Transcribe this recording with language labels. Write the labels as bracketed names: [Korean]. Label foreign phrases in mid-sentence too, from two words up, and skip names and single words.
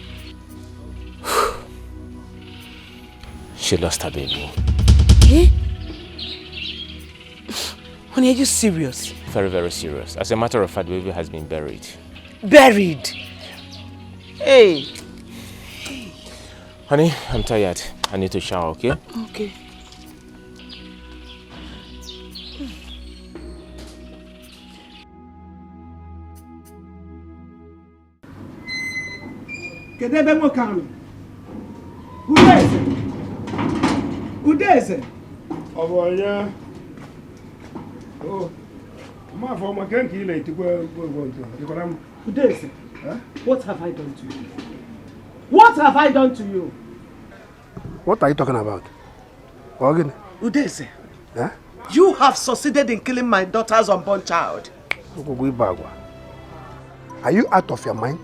[English] She lost her baby. Eh? Honey, are you serious? Very, very serious. As a matter of fact, the baby has been buried. Buried? Hey! Honey, I'm tired. I need to shower, okay? Okay. Kedebe mokano. Udeze. Udeze. Oboya. Oh. Ma for ma kan ki le ti go to. Udeze. What have I done to you? What have I done to you? What are you talking about? Again? Udeze. Huh? You have succeeded in killing my daughter's unborn child. Are you out of your mind?